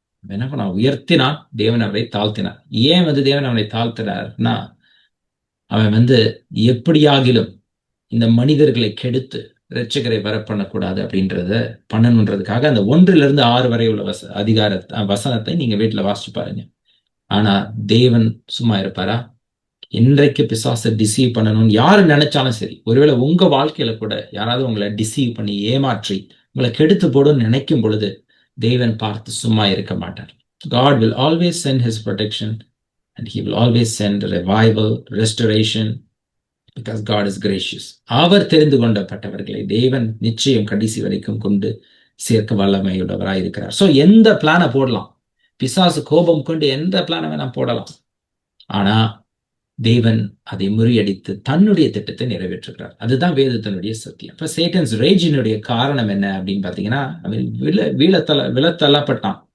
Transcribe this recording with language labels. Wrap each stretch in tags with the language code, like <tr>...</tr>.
<ta>என்ன பண்ண உயர்த்தினான், தேவன் அவரை தாழ்த்தினார். ஏன் தேவன் அவனை தாழ்த்தினார்னா, அவன் எப்படியாகிலும் இந்த மனிதர்களை கெடுத்து இரட்சகரை வர பண்ணக்கூடாது அப்படின்றத பண்ணணுன்றதுக்காக அந்த 1-6 வரை உள்ள வசனத்தை நீங்க வீட்டுல வாசிச்சு பாருங்க. ஆனா தேவன் சும்மா இருப்பாரா? இன்றைக்கு பிசாசை டிசீவ் பண்ணணும்னு யாரு நினைச்சாலும் சரி, ஒருவேளை உங்க வாழ்க்கையில கூட யாராவது உங்களை டிசீவ் பண்ணி ஏமாற்றி உங்களை கெடுத்து போடுன்னு நினைக்கும் பொழுது தேவன் பார்த்து சும்மா இருக்க மாட்டார்.</ta> <en>God will always send his protection and he will always send revival, restoration, because God is gracious.</en> <ta>அவர் தெரிந்து கொண்டப்பட்டவர்களை தேவன் நிச்சயம் கடைசி வரைக்கும் கொண்டு சேர்க்க வல்லமையுள்ளவராய் இருக்கிறார். சோ எந்த பிளானை போடலாம், பிசாசு கோபம் கொண்டு எந்த பிளானை வேணா போடலாம். ஆனா தேவன் அதை முறியடித்து தன்னுடைய திட்டத்தை நிறைவேற்றுகிறார். அதுதான் வேதத்தினுடைய சத்தியம். இப்ப சேட்டன்ஸ் ரேஜினுடைய காரணம் என்ன அப்படின்னு பாத்தீங்கன்னா, அவன் விழத்தள்ளப்பட்டான்.</ta>